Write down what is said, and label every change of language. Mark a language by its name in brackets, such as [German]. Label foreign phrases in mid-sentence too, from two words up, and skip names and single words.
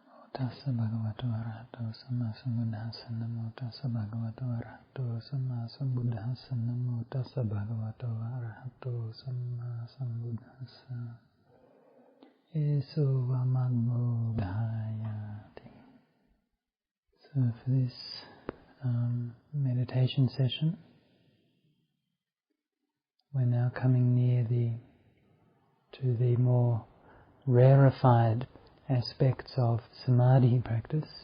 [Pali] Tassa bhagavato arahato samma sambuddhassa namo tassa bhagavato arahato samma sambuddhassa namo tassa bhagavato arahato samma sambuddhassa eso vamaggo dhayati. [English] So for this meditation session, we're now coming near to the more rarefied aspects of samadhi practice,